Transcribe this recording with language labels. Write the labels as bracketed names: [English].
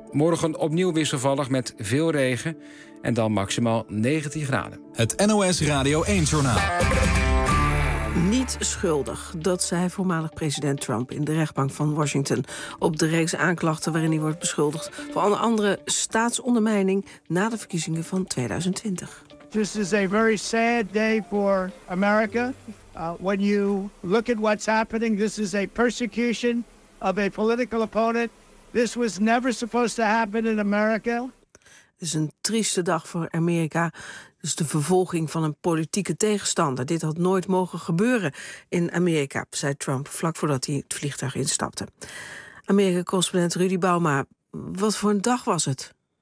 [Dutch] Morgen opnieuw wisselvallig met veel regen en dan maximaal 19 graden. Het NOS Radio 1-journaal. Niet schuldig, dat zei voormalig president Trump in de rechtbank van Washington op de reeks aanklachten waarin hij wordt beschuldigd voor onder andere staatsondermijning na de verkiezingen van 2020. [English] This is a very sad day for America. When you look at what's happening, this is a persecution of a political opponent. This was never supposed to happen in America. [Dutch] Het is een trieste dag voor Amerika. Dus de vervolging van een politieke tegenstander. Dit had nooit mogen gebeuren in Amerika, zei Trump vlak voordat hij het vliegtuig instapte. Amerika-correspondent Rudy Bauma, wat voor een dag was het?